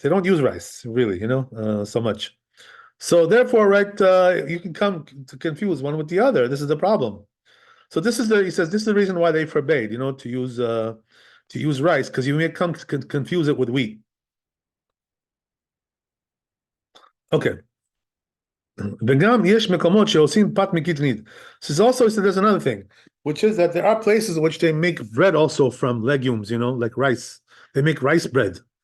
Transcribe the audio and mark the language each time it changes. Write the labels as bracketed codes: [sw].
[en] They don't use rice, really, so much. So therefore, right, you can come to confuse one with the other. This is the problem. So he says this is the reason why they forbade, to use rice, because you may come to confuse it with wheat. Okay. [he] וגם יש מקומות שעושים פת מקטנית. [en] So also there's another thing, which is that there are places in which they make bread also from legumes, like rice. They make rice bread.